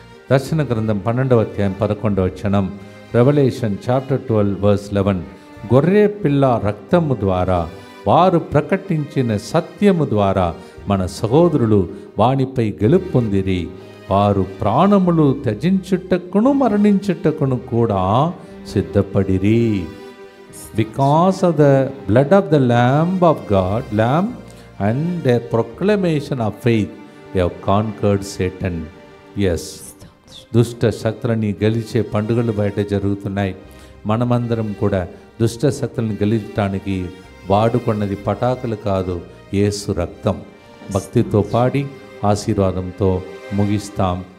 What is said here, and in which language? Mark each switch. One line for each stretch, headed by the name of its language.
Telugu: దర్శన గ్రంథం 12వ అధ్యాయం 11వ వచనం,
English: Revelation chapter 12 verse 11.
Telugu: గొర్రె పిల్ల రక్తము ద్వారా వారు ప్రకటించిన సత్యము ద్వారా మన సహోదరులు వానిపై గెలుపు పొందిరి. వారు ప్రాణములు త్యజించుటకును మరణించుటకును కూడా సిద్ధపడిరి.
English: Because of the blood of the lamb and their proclamation of faith they have conquered Satan.
Telugu: Yes, దుష్ట శక్తులని గెలిచే పండుగలు బయట జరుగుతున్నాయి. మనమందరం కూడా దుష్ట శక్తులను గెలిచడానికి వాడుకున్నది పటాకులు కాదు, యేసు రక్తం. భక్తితో పాడి ఆశీర్వాదంతో ముగిస్తాం.